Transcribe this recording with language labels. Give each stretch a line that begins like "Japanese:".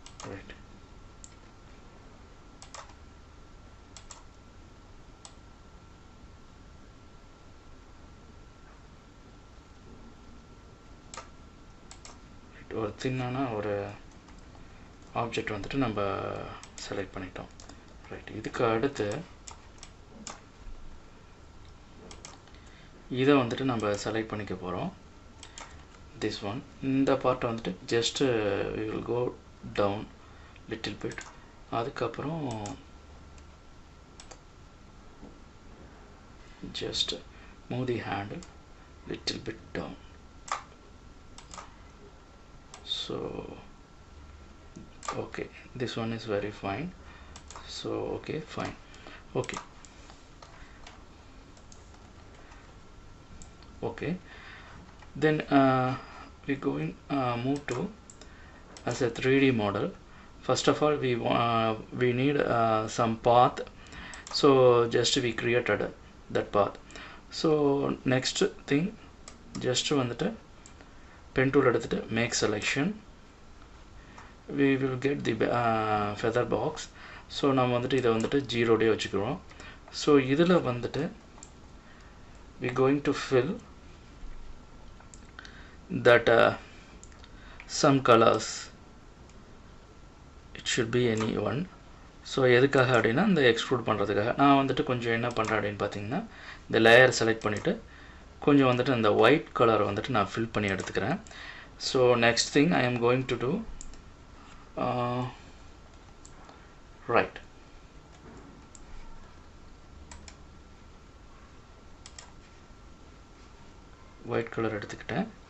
Tamil: Right ஒரு தின்னான ஒரு object வந்துட்டு நம்ம செலக்ட் பண்ணிட்டோம். ரைட் இதுக்கு அடுத்து இதை வந்துட்டு நம்ம செலக்ட் பண்ணிக்க போகிறோம்.
English: this one
Tamil: இந்த பார்ட்டை வந்துட்டு
English: Just we will go down little bit.
Tamil: அதுக்கப்புறம்
English: just move the handle little bit down. So okay, this one is very fine. So okay, fine. Okay, okay, then we going move to as a 3D model. First of all we need some path, so just we created that path. So next thing just
Tamil: வந்துட்டு
English: pen tool
Tamil: எடுத்துட்டு
English: make selection. We will get the feather box.
Tamil: so நம்ம வந்துட்டு இதை வந்துட்டு 0 டே வச்சுக்கிறோம்.
English: so
Tamil: இதில் வந்துட்டு
English: we going to fill that some colors. it should be any one.
Tamil: So எதுக்காக அப்படின்னா இந்த எக்ஸ்ட்ரூட் பண்ணுறதுக்காக நான் வந்துட்டு கொஞ்சம் என்ன பண்ணுறேன் அப்படின்னு பார்த்தீங்கன்னா இந்த லேயர் செலக்ட் பண்ணிவிட்டு கொஞ்சம் வந்துட்டு இந்த ஒயிட் கலர் வந்துட்டு நான் ஃபில் பண்ணி எடுத்துக்கிறேன்.
English: so next thing I am going to do right white colour
Tamil: எடுத்துக்கிட்டேன்.